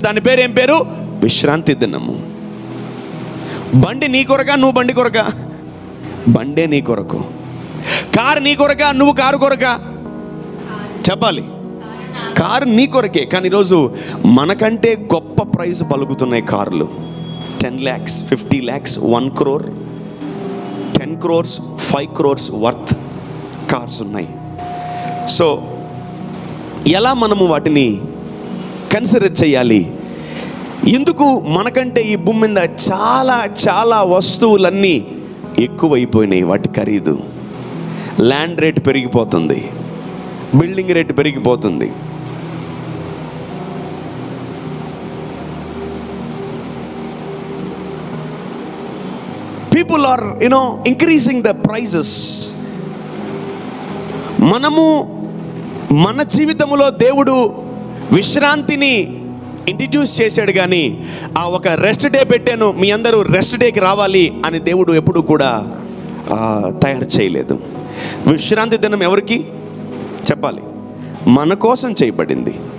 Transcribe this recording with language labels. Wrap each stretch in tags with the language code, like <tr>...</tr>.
<te>దాని పేరు ఏం పేరు? విశ్రాంతి దినము. బండి నీ కొరక, నువ్వు బండి కొరక? బండే నీ కొరకు. కారు నీ కొరక, నువ్వు కారు కొరక? చెప్పాలి. కారు నీ కొరకే. కానీ ఈరోజు మనకంటే గొప్ప ప్రైజ్ పలుకుతున్నాయి కార్లు.</te> <en>10 lakhs, 50 lakhs, 1 crore, 10 crores, 5 crores worth cars ఉన్నాయి.</en> <te>సో ఎలా మనము వాటిని కన్సిడర్ చేయాలి? ఎందుకు మనకంటే ఈ భూమి మీద చాలా చాలా వస్తువులన్నీ ఎక్కువైపోయినాయి. వాటి ఖరీదు, ల్యాండ్ రేట్ పెరిగిపోతుంది, బిల్డింగ్ రేట్ పెరిగిపోతుంది.</te> <en>People are, increasing the prices.</en> <te>మనము మన జీవితంలో దేవుడు విశ్రాంతిని ఇంట్రడ్యూస్ చేశాడు, కానీ ఆ ఒక రెస్ట్ డే పెట్టాను, మీ అందరూ రెస్ట్ డేకి రావాలి అని దేవుడు ఎప్పుడు కూడా తయారు చేయలేదు. విశ్రాంతి దినం ఎవరికి చెప్పాలి? మన కోసం చేయబడింది.</te>